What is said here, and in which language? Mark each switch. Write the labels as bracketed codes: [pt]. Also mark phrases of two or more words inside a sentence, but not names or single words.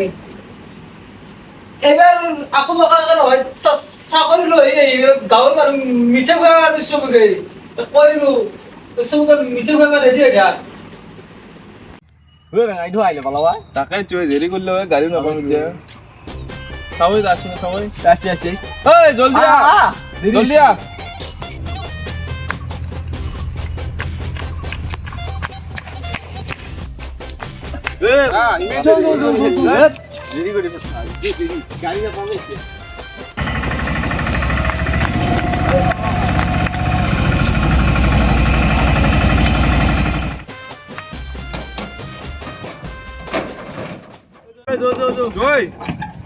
[as] এইবাৰ আকৌ নকৰাকে নহয় চাকৰি লৈ আহিব গাঁৱৰ মানুহ মিঠা খোৱা চবকে কৰিলো চবকে মিঠা খোৱা ৰেডি এতিয়া এইটো আহিলে পালাবা তাকে চুই দেৰি কৰিলে গাড়ী নাপাম এতিয়া চাবই [bn] আসি না সবাই আসি এই জলদি জলদি দেরি করে গাড়ি না পাবো জয় জয়